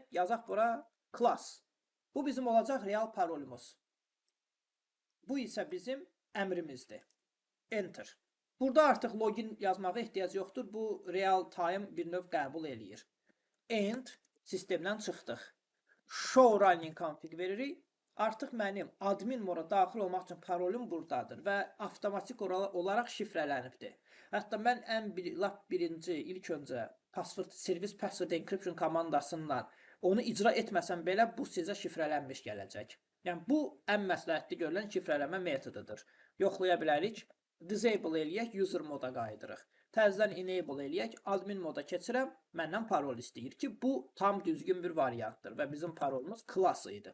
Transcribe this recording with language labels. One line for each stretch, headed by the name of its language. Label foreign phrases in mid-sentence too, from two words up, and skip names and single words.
Azerbaijani: Yazaq bura class. Bu bizim olacaq real parolumuz. Bu isə bizim əmrimizdir. Enter. Burada artıq login yazmağa ehtiyac yoxdur. Bu
English: real time
Azerbaijani: bir növ qəbul eləyir. End, sistemdən çıxdıq.
English: Show running config
Azerbaijani: veririk. Artıq mənim admin mora daxil olmaq üçün parolum buradadır və avtomatik olaraq şifrələnibdir. Hətta mən ilk öncə
English: service password encryption
Azerbaijani: komandasından onu icra etməsəm belə bu sizə şifrələnmiş gələcək. Yəni bu ən məsləhətli görülən şifrələmə metodudur. Yoxlaya bilərik. Disable eləyək, user moda qayıdırıq. Təzədən enable eləyək, admin moda keçirəm, məndən parol istəyir ki, bu tam düzgün bir variantdır və bizim parolumuz class idi.